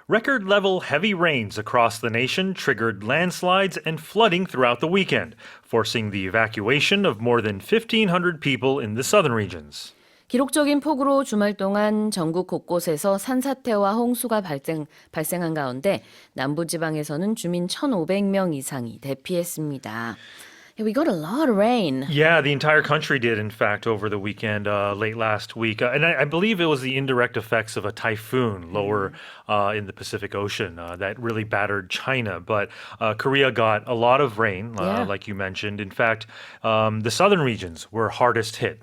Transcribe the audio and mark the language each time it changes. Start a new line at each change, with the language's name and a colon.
English: Record level heavy rains across the nation triggered landslides and flooding throughout the weekend, forcing the evacuation of more than 1,500 people in the southern regions.
Korean: 기록적인 폭우로 주말 동안 전국 곳곳에서 산사태와 홍수가 발생한 가운데 남부지방에서는 주민 1,500명 이상이 대피했습니다.
English: Yeah, we got a lot of rain. Yeah, the entire country did, in fact, over the weekend, late last week. And I believe it was the indirect effects of a typhoon lower in the Pacific Ocean that really battered China. But Korea got a lot of rain, Yeah. like you mentioned. In fact, the southern regions were hardest hit.